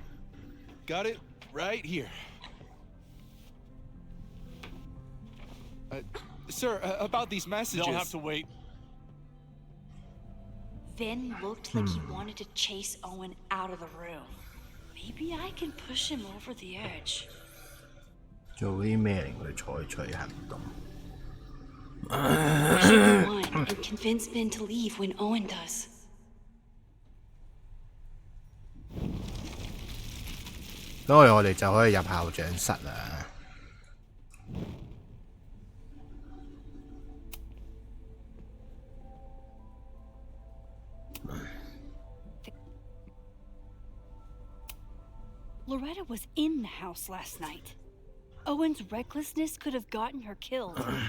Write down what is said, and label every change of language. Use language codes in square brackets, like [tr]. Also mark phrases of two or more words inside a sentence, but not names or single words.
[en] Got it right here. Sir, about these messages. They'll have to wait. Vin looked like he wanted to chase Owen out of the room. Maybe I can push him over the edge. [yue] 做啲咩令佢採取行動？ [en] I should go on and convince Vin to leave when Owen does. [yue] 咁我哋就可以入校長室啦。 [en] Loretta was in the house last night. Owen's recklessness could have gotten her killed.